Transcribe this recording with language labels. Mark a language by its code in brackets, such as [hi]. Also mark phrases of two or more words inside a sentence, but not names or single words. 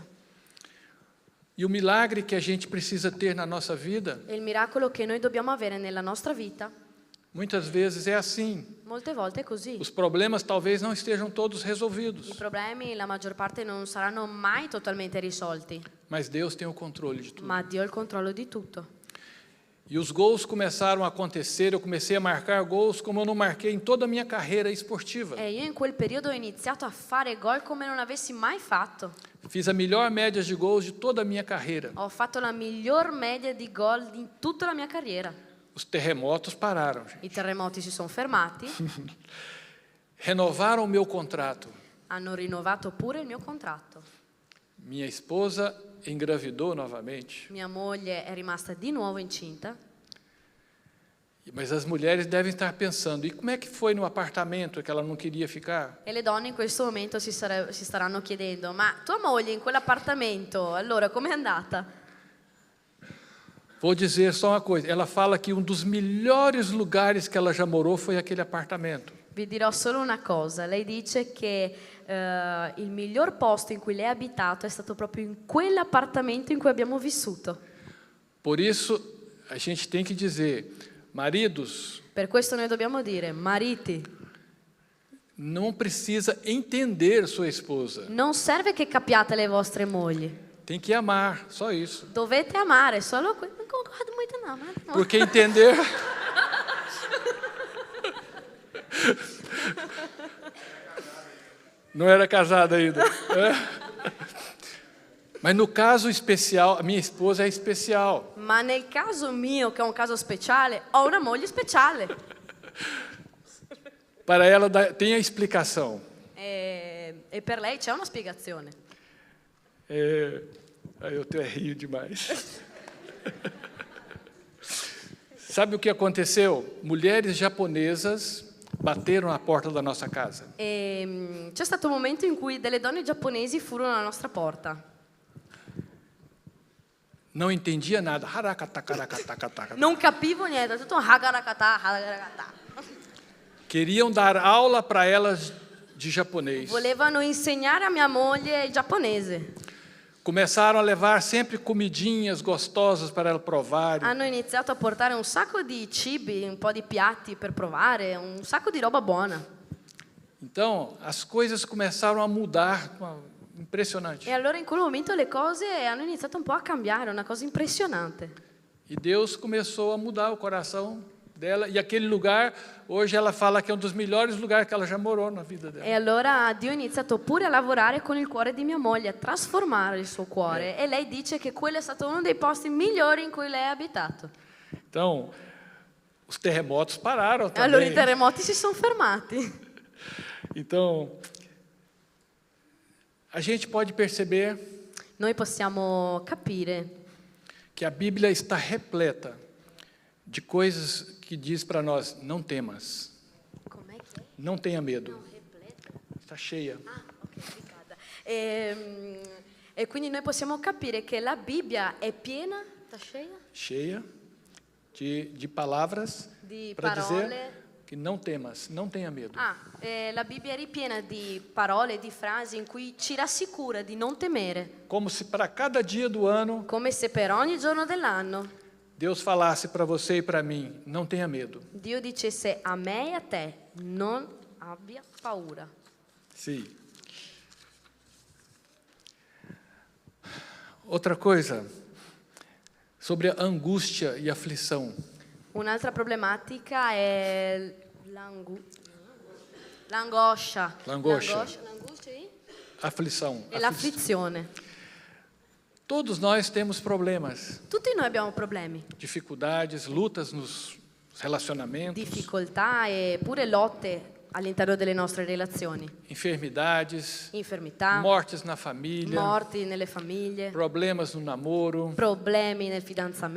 [pt] E o milagre que a gente precisa ter na nossa vida, [it] E il miracolo che noi dobbiamo avere nella nostra vita, [pt] muitas vezes é assim. [it] molte volte è così. [pt] Os problemas talvez não estejam todos [it] I [pt] resolvidos, [it] problemi, la maggior parte, non saranno mai totalmente risolti, [pt] mas Deus tem o controle de tudo. [it] ma Dio ha il controllo di tutto. [pt] E os gols começaram a acontecer, eu comecei a marcar gols como eu não marquei em toda a minha carreira esportiva. [it] E io in quel periodo ho iniziato a fare gol come non avessi mai fatto. [pt] Fiz a melhor média de gols de toda a minha carreira. [it] Ho fatto la miglior media di gol in tutta la mia carriera. [pt] Os terremotos pararam, gente. [it] I terremoti si sono fermati, [pt] Renovaram o meu contrato. [it] hanno rinnovato pure il mio contratto. [pt] Minha esposa engravidou novamente. [it] Mia moglie è rimasta di nuovo incinta. [pt] Mas as mulheres devem estar pensando, e como é que foi no apartamento que ela não queria ficar? [it] E le donne in questo momento si staranno chiedendo: ma tua moglie in quell'appartamento, allora com'è andata? [pt] Vou dizer só uma coisa, ela fala que um dos melhores lugares que ela já morou foi aquele apartamento. [it] Vi dirò solo una cosa, lei dice che il miglior posto in cui lei ha abitato è stato proprio in quell'appartamento in cui abbiamo vissuto. [pt] Por isso, a gente tem que dizer, maridos, [it] Per questo noi dobbiamo dire: mariti, [pt] não precisa entender sua esposa, [it] non serve che capiate le vostre mogli, [pt] tem que amar, só isso. [it] dovete amare solo quello. Non concordo molto, no, ma no. [pt] Porque entender... Não era casada ainda. Mas no caso especial, a minha esposa é especial. [it] Ma nel caso mio, che è un caso speciale, ho una moglie speciale. [pt] Para ela tem a explicação. [it] E per lei c'è una spiegazione. [pt] Eu até rio demais. Sabe o que aconteceu? Mulheres japonesas bateram na porta da nossa casa. [it] C'è stato un momento in cui delle donne giapponesi furono alla nostra porta. [pt] Não entendia nada. Harakatakarakatakataka. [it] Non capivo niente, tutto hagarakata, hagarakata. [pt] Queriam dar aula para elas de japonês. [it] Volevano insegnare a mia moglie il giapponese. [pt] Começaram a levar sempre comidinhas gostosas para ela provar. [it] Hanno iniziato a portare un sacco di cibi, un po' di piatti per provare, un sacco di roba buona. [pt] Então, as coisas começaram a mudar, impressionante. [it] E allora in quel momento le cose hanno iniziato un po' a cambiare, una cosa impressionante. [pt] E Deus começou a mudar o coração dela. E aquele lugar, hoje ela fala que é um dos melhores lugares que ela já morou na vida dela. [it] E allora Dio ha iniziato pure a lavorare con il cuore di mia moglie, a trasformare il suo cuore. E lei dice che quello è stato uno dei posti migliori in cui lei ha abitato. [pt] Então, os terremotos pararam [it] E allora i [pt] também. [it] terremoti si sono fermati. [pt] Então, a gente pode perceber [it] Noi possiamo capire [pt] que a Bíblia está repleta de coisas que diz para nós, não temas, [it] com'è che è? [pt] não tenha medo. Está cheia. Ok, obrigada. [it] E quindi noi possiamo capire che la Bibbia è piena, [pt] tá cheia? Cheia de palavras [it] Di [pt] para dizer [it] parole. [pt] que não temas, não tenha medo. [it] La Bibbia è ripiena di parole, di frasi in cui ci rassicura di non temere, [pt] Como se para cada dia do ano [it] come se per ogni giorno dell'anno [pt] Deus falasse para você e para mim, não tenha medo. [it] Dio dicesse a me e a te: non abbia paura. [pt] Sim. Outra coisa, sobre a angústia e aflição. [it] Un'altra problematica è l'angoscia. L'angoscia. L'angoscia e [pt] Aflição. [it] l'afflizione. [pt] Todos nós temos problemas, [it] Tutti noi abbiamo problemi, [pt] dificuldades, lutas nos relacionamentos, [it] difficoltà e pure lotte all'interno delle nostre relazioni. [pt] enfermidades, [it] Infermità, [pt] mortes na família, [it] morti nelle famiglie, [pt] problemas no namoro. [it] problemi nel fidanzamento.